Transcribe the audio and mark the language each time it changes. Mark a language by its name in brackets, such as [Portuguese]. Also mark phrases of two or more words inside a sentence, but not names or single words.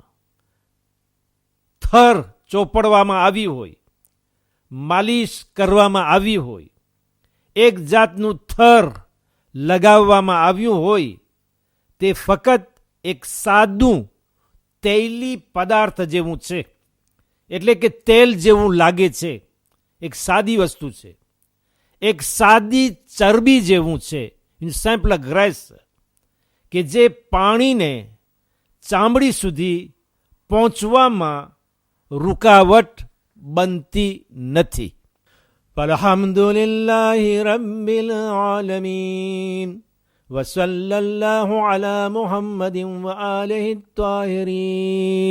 [Gujarati] થર ચોપડવામાં આવી હોય, માલિશ કરવામાં આવી હોય, એક જાતનું થર લગાવવામાં આવ્યું હોય, તે ફક્ત એક સાદું તૈલી પદાર્થ જેવું છે. એટલે કે તેલ જેવું લાગે છે. એક સાદી વસ્તુ છે, એક સાદી ચરબી જેવું છે, [French] une simple graisse, [Gujarati] કે જે પાણીને ચામડી સુધી પહોંચવામાં રૂકાવટ બનતી નથી. [Arabic] الحمد لله رب العالمين وصلى الله على محمد وآله الطاهرين.